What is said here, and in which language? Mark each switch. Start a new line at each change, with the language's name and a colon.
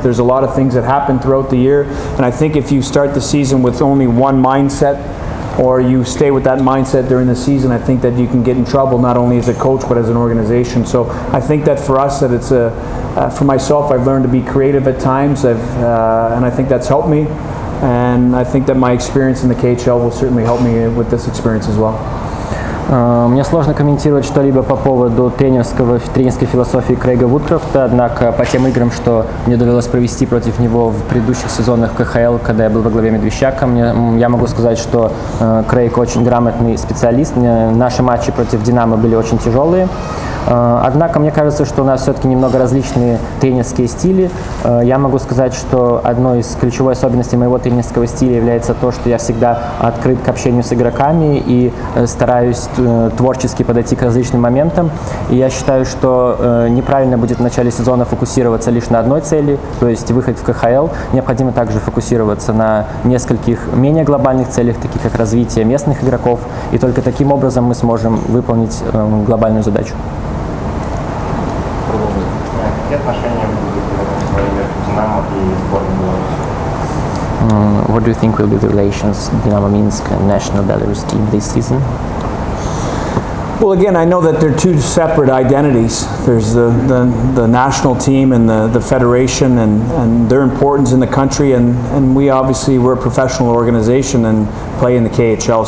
English: There's a lot of things that happen throughout the year, and I think if you start the season with only one mindset, or you stay with that mindset during the season, I think that you can get in trouble, not only as a coach, but as an organization. So I think that for us, that it's for myself, I've learned to be creative at times, and I think that's helped me. And I think that my experience in the KHL will certainly help me with this experience as well.
Russian: Мне сложно комментировать что-либо по поводу тренерской философии Крейга Вудкрофта, однако по тем играм, что мне довелось провести против него в предыдущих сезонах КХЛ, когда я был во главе Медвещака, я могу сказать, что Крейг очень грамотный специалист. Наши матчи против Динамо были очень тяжелые. Однако мне кажется, что у нас все-таки немного различные тренерские стили. Я могу сказать, что одной из ключевой особенностей моего тренерского стиля является то, что я всегда открыт к общению с игроками и стараюсь творчески подойти к различным моментам. И я считаю, что неправильно будет в начале сезона фокусироваться лишь на одной цели, то есть выход в КХЛ. Необходимо также фокусироваться на нескольких менее глобальных целях, таких как развитие местных игроков, и только таким образом мы сможем выполнить глобальную задачу. Какие отношения будут между Динамо и сборной Беларуси?
English: What do you think will be the relations Dinamo Minsk and national Belarus team this season? Well, again, I know that they're two separate identities. There's the national team and the federation and their importance in the country, and we're a professional organization and play in the KHL.